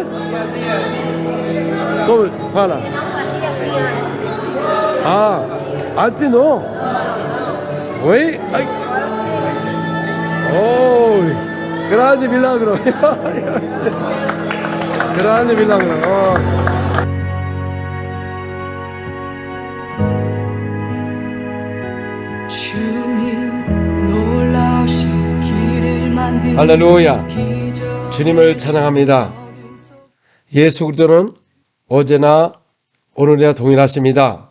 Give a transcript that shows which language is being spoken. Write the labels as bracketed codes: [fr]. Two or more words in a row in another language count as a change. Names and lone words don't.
[pt] Não fazia. Como fala? Não fazia assim antes. Ah, antes não. Oi? Ai. Oh, grande milagro. grande milagro. Oh. [ko] 할렐루야. 주님을 찬양합니다. 예수 그리스도는 어제나 오늘이나 동일하십니다.